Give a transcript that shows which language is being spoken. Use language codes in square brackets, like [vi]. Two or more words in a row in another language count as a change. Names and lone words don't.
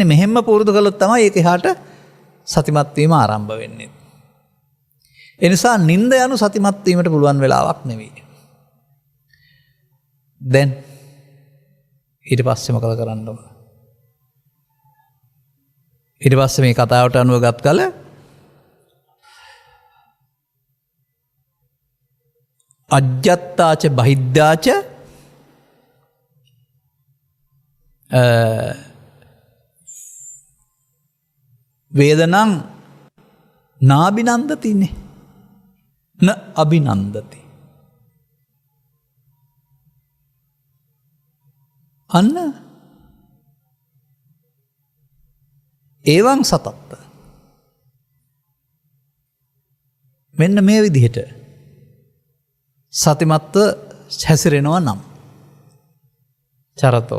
[si] මෙහෙම්ම පුරුදු කළොත් තමයි ඒක එහාට සතිමත් වීම ආරම්භ වෙන්නේ. ඒ නිසා නිින්ද යනු සතිමත් වීමට පුළුවන් වෙලාවක් නෙවෙයි. දැන් ඊට පස්සේ මොකද කරන්න ඕන? ඊට පස්සේ මේ කතාවට අනුව ගත් කල [pi] අජ්ජත්තාච බහිද්ධාච වේදනං නාබිනන්දතිනේ න අභිනන්දති. අන්න ඒවං සතත්ත. [si] මෙන්න මේ විදිහට සතිමත්ව හැසිරෙනවා නම් චරතෝ.